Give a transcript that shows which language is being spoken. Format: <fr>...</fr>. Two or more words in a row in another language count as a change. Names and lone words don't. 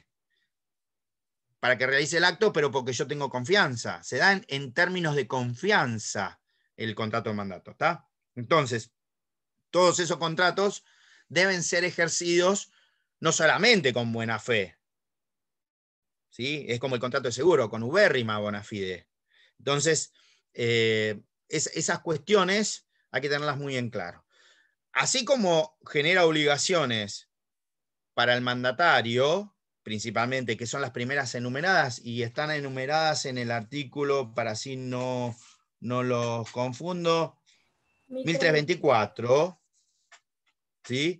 <es>Para que realice el acto, pero porque yo tengo confianza. Se da en términos de confianza el contrato de mandato, ¿está? Entonces, todos esos contratos deben ser ejercidos no solamente con buena fe, ¿sí? Es como el contrato de seguro, con</es> <la>ubérrima bona fide.</la> <es>Entonces, esas cuestiones hay que tenerlas muy en claro. Así como genera obligaciones para el mandatario, principalmente, que son las primeras enumeradas, y están enumeradas en el artículo, para así no los confundo, 1324, ¿sí?</es>